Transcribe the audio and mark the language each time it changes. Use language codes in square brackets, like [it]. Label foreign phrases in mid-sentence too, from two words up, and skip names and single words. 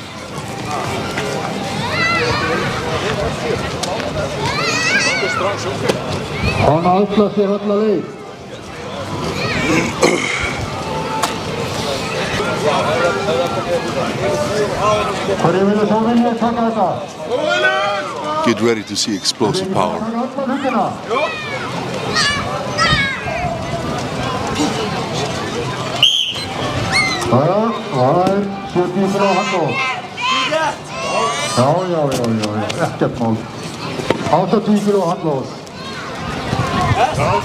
[is] Hann ætlar sér alla leið. Hverju vilja svo vilja taka þetta? [en] Get ready to see explosive power. [is] Jæja, það 70 kg handlóð. Já, ekkert mál. 80 kg handlóð. Já.